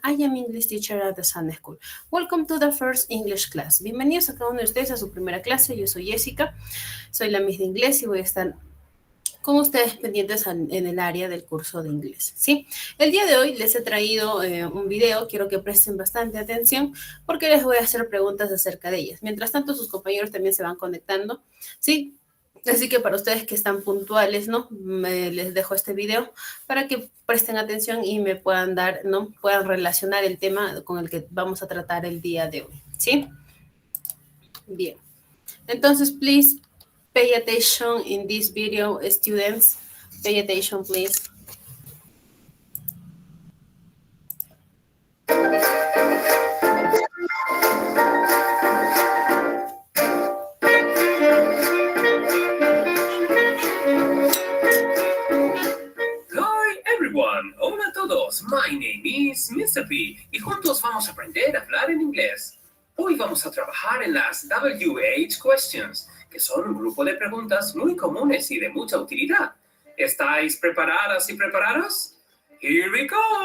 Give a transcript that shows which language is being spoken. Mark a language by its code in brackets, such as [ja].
[en] I am English teacher at the Sun School. Welcome to the first English class. [es] Bienvenidos a cada uno de ustedes a su primera clase. Yo soy Jessica, soy la Miss de Inglés y voy a estar con ustedes pendientes en el área del curso de inglés, ¿sí? El día de hoy les he traído un video, quiero que presten bastante atención porque les voy a hacer preguntas acerca de ellas. Mientras tanto, sus compañeros también se van conectando, ¿sí? Así que para ustedes que están puntuales, ¿no? Les dejo este video para que presten atención y me puedan dar, ¿no? Puedan relacionar el tema con el que vamos a tratar el día de hoy, ¿sí? Bien. [en] Entonces, please pay attention in this video, students. Pay attention, please. Hi everyone, [es] hola a todos, [en] my name is Mr. [es] P y juntos vamos a aprender a hablar en inglés. Hoy vamos a trabajar en las WH questions, que son un grupo de preguntas muy comunes y de mucha utilidad. ¿Estáis preparadas y preparados? [en] Here we go!